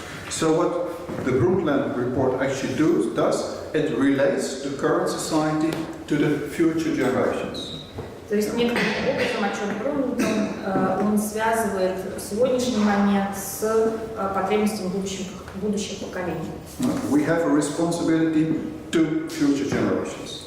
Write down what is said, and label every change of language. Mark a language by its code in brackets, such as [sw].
[en] So what the Brundtland report actually does, it relates the current society to the future generations. [ru] То есть некоторым образом отчет Брundtленда он связывает сегодняшний момент с потребностями будущих поколений. [en] We have a responsibility to future generations.